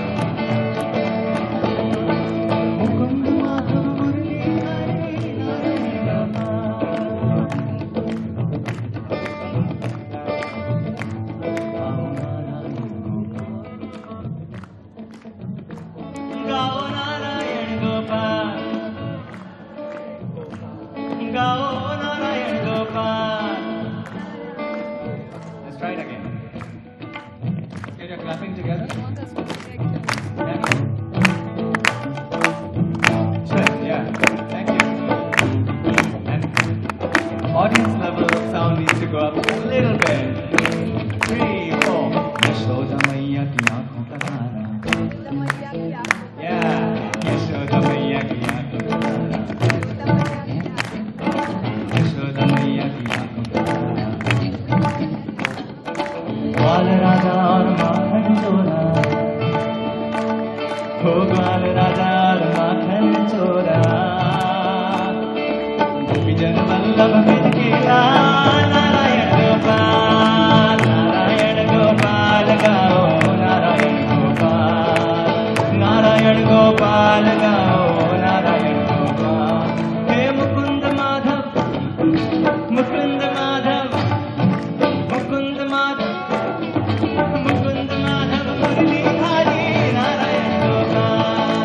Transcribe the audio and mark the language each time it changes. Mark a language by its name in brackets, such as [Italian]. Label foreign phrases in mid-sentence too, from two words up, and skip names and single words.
[Hindi] मुकुंद माधव मुरलीधारी नारायण गाओ नारायण गोपाल. गाओ नारायण गोपाल. [English] Let's try it again. Okay, you're clapping together. Sure, yeah. Thank you. And audience level sound needs to go up a little bit. 3, 4. [Hindi] यशोदा मैया की आंखों का तारा. Yeah, यशोदा मैया की आंखों का तारा. यशोदा मैया की आंखों का तारा. ग्वाल राजा और माखन चोरा. हो ग्वाल राजा और माखन चोरा. गोपी जन वल्लभ ब्रिज के लाल नारायण गोपाल. नारायण गोपाल गाओ नारायण गोपाल. नारायण गोपाल गाओ नारायण गोपाल. हे मुकुंद माधव मुकुंद माधव मुकुंद माधव मुकुंद माधव मुरलीधारी नारायण गोपाल.